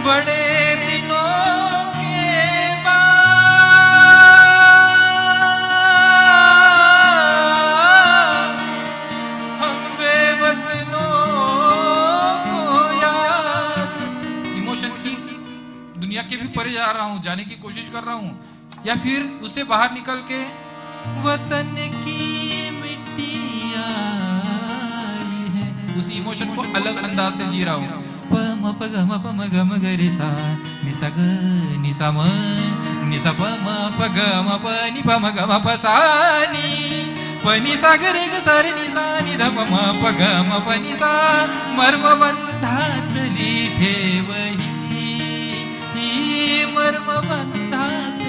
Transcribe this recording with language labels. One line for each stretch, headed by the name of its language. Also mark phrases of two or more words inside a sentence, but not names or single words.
Hindi: बड़े दिनों के बाद हम बेवतनों को याद, इमोशन की दुनिया के भी परे जा रहा हूं, जाने की कोशिश कर रहा हूं, या फिर उससे बाहर निकल के वतन की मिट्टी आई है, उसी इमोशन को अलग अंदाज से जी रहा हूं। पम प ग म प म ग म ग रे सा नि सा ग नि सा म नि सा प म प ग म प नि प म ग म प सा नि प नि सा ग रे ग सा रे नि सा नि ध प म प ग म प नि सा
Marathi: मर्म बंधातली ठेवही, मर्म बंधातली।